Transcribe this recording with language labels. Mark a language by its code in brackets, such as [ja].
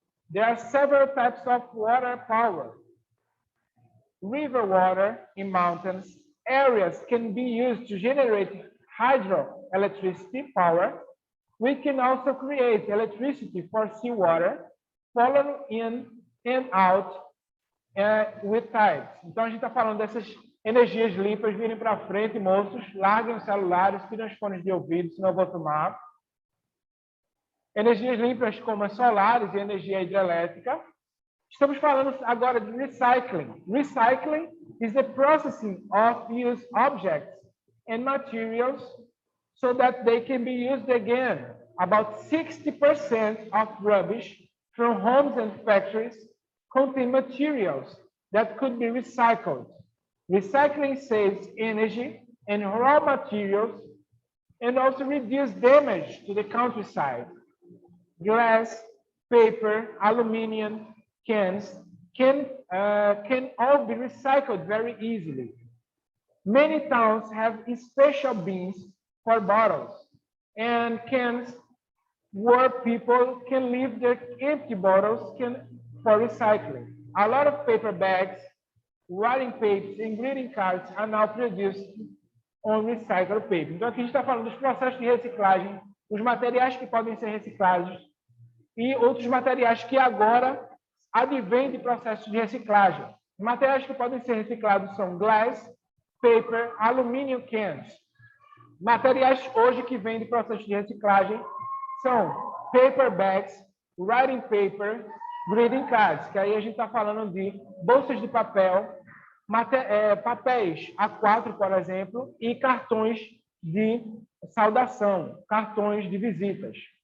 [en] There are several types of water power. River water in mountains areas can be used to generate hydroelectricity power. We can also create electricity for seawater, following in and out with tides. [pt] Então, a gente está falando dessas energias limpas. Virem para frente, moços, larguem os celulares, tirem os fones de ouvido, senão eu vou tomar. Energias limpas como as solares e energia hidrelétrica. Estamos falando agora de recycling. [en] Recycling is the processing of used objects and materials so that they can be used again. About 60% of rubbish from homes and factories contain materials that could be recycled. Recycling saves energy and raw materials and also reduce damage to the countryside. Glass, paper, aluminum, cans can all be recycled very easily. Many towns have special bins for bottles and cans where people can leave their empty bottles for recycling. A lot of paper bags, writing papers, and greeting cards are now produced on recycled paper. [pt] Então, aqui a gente está falando dos processos de reciclagem, os materiais que podem ser reciclados e outros materiais que agora advêm de processos de reciclagem. Os materiais que podem ser reciclados são glass, paper, aluminium cans. Materiais hoje que vêm de processos de reciclagem são paper bags, writing paper, greeting cards, que aí a gente está falando de bolsas de papel, papéis A4, por exemplo, e cartões de saudação, cartões de visitas.